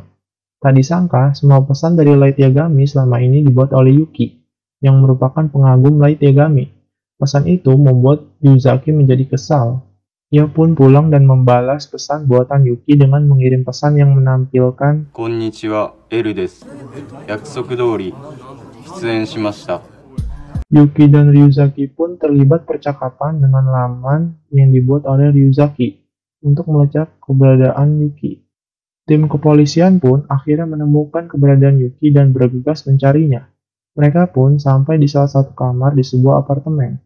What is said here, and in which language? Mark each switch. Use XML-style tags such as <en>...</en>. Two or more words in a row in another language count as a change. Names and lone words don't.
<id>Tak disangka, semua pesan dari Light Yagami selama ini dibuat oleh Yuki, yang merupakan pengagum Light Yagami. Pesan itu membuat Ryuzaki menjadi kesal. Ia pun pulang dan membalas pesan buatan Yuki dengan mengirim pesan yang menampilkan</id> <ja>こんにちは、Lです。約束通り、出演しました.</ja> <id>Yuki dan Ryuzaki pun terlibat percakapan dengan laman yang dibuat oleh Ryuzaki untuk melacak keberadaan Yuki. Tim kepolisian pun akhirnya menemukan keberadaan Yuki dan bergegas mencarinya. Mereka pun sampai di salah satu kamar di sebuah apartemen.</id>